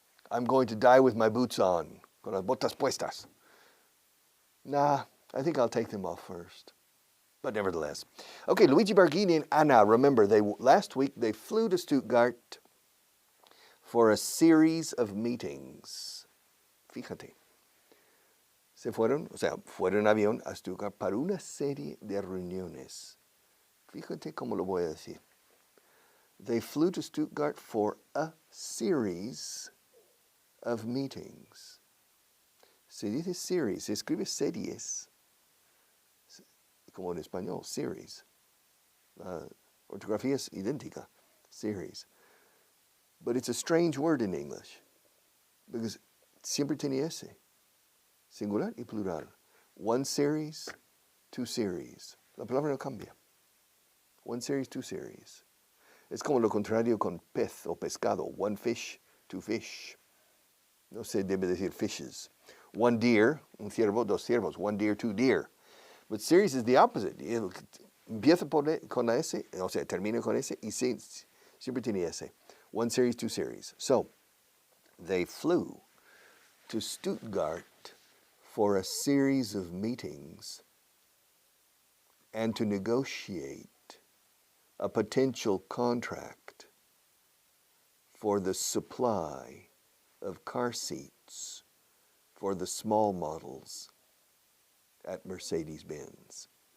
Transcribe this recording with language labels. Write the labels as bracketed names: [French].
[English] I'm going to die with my boots on, [Spanish] con las botas puestas. [English] Nah, I think I'll take them off first. But nevertheless. Okay, Luigi Barghini and Anna, remember, last week they flew to Stuttgart for a series of meetings. [Spanish] Fíjate. Fueron en avión a Stuttgart para una serie de reuniones. Fíjate cómo lo voy a decir. [English] They flew to Stuttgart for a series of meetings. [Spanish] Se dice series, se escribe series. Como en español, series. Ortografía es idéntica, series. [English] But it's a strange word in English because [Spanish] siempre tiene ese, singular y plural. [English] One series, two series. [Spanish] La palabra no cambia. [English] One series, two series. [Spanish] Es como lo contrario con pez o pescado. [English] One fish, two fish. [Spanish] No se debe decir fishes. [English] One deer, [Spanish] un ciervo, dos ciervos. [English] One deer, two deer. But series is the opposite. [Spanish] Empieza con la S, o sea, termina con S, y siempre tiene S. [English] One series, two series. So, they flew to Stuttgart for a series of meetings and to negotiate a potential contract for the supply of car seats for the small models at Mercedes-Benz.